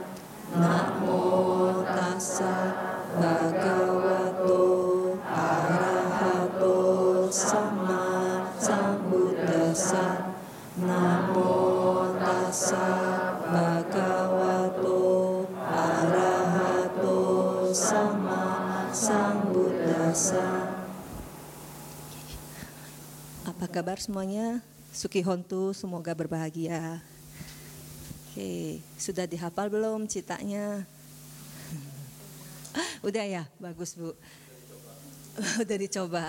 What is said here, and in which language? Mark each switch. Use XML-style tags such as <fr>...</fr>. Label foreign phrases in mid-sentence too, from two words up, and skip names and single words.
<pi>Namo tassa bhagavato arahato sama sambuddhassa. Namo tassa bhagavato arahato sama sambuddhassa.</pi> <id>Apa kabar semuanya? Sukihontu, semoga berbahagia. Oke, sudah dihafal belum citanya? Udah ya, bagus Bu. Udah dicoba.</id>